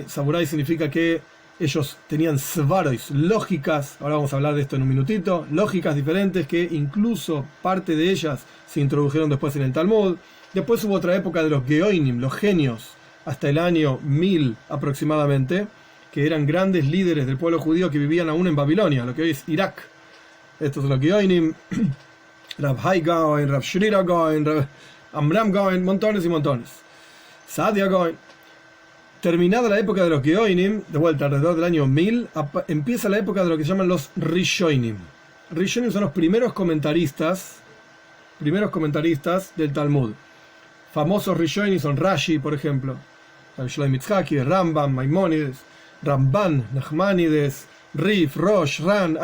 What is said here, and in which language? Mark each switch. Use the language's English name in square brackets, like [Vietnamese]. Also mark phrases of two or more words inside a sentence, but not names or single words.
[Spanish] Saburai significa que ellos tenían svaros, lógicas, ahora vamos a hablar de esto en un minutito, lógicas diferentes que incluso parte de ellas se introdujeron después en el Talmud. Después hubo otra época de los Geonim, los genios, hasta el año 1000 aproximadamente, que eran grandes líderes del pueblo judío que vivían aún en Babilonia, lo que hoy es Irak. Estos son los Geonim, Rav Hai Gaon, Rav Shrira Gaon, Rav Amram Gaon, montones y montones. Sadia Gaon. Terminada la época de los Geonim, de vuelta alrededor del año 1000, empieza la época de lo que se llaman los Rishonim. Rishonim son los primeros comentaristas del Talmud. Famosos Rishonim son Rashi, por ejemplo, Shlomo Yitzhaki, Rambam, Maimónides, Ramban, Nachmanides, Rif, Rosh, Ran.